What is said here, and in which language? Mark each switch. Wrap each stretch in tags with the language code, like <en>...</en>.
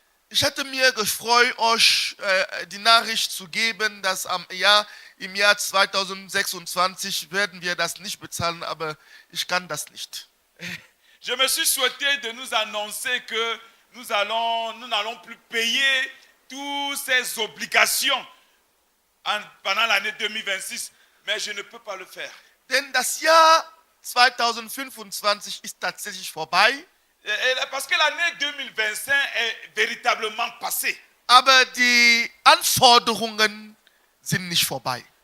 <de>Ich hätte mir gefreut, euch die Nachricht zu geben, dass im Jahr 2026 werden wir das nicht bezahlen, aber ich kann das nicht.</de> <fr>Je me suis souhaité de nous annoncer que nous n'allons plus payer toutes ces obligations pendant l'année 2026, mais je ne peux pas le faire.</fr> <de>Denn das Jahr 2025 ist tatsächlich vorbei.</de> <fr>Parce que l'année 2025 est véritablement passée.</fr> <de>Aber die Anforderungen sind nicht vorbei.</de>